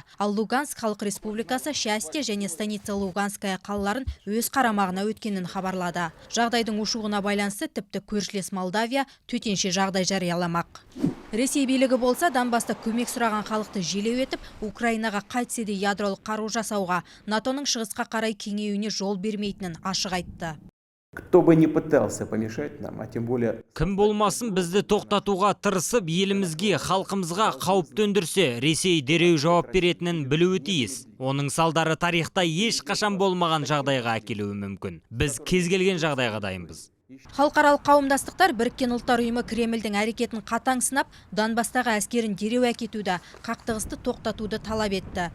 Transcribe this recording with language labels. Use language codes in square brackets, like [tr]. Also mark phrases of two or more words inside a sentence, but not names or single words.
[kk] Ал Луганск халық республикасы Счастье және Станица Луганская қалаларын өз қарамағына өткенін хабарлады. Жағдайдың ушығуына байланысты тіпті көршілес Молдавия төтенше жағдай жарияламақ. Ресей билігі болса Донбаста көмек сұраған халықты желеу етіп, Украинаға қайтсе де ядролық қару жасауға, НАТОның шығысқа қарай кеңеюіне жол бермейтінін ашық айтты. [ru] Кто бы не пытался помешать нам, а тем более... [kk] Кім болмасын бізді тоқтатуға тырысып, елімізге, халқымызға қауіп төндірсе, Ресей дереу жауап беретінін білуі тиіс. Оның салдары тарихта ешқашан болмаған жағдайға әкелуі мүмкін. Біз кез келген жағдайға дайынбыз. Халықаралық қауымдастықтар Біріккен ұлттар ұйымы Кремльдің әрекетін қатаң сынап, Донбастағы әскерін дереу әкетуді, қақтығысты тоқтатуды талап етті.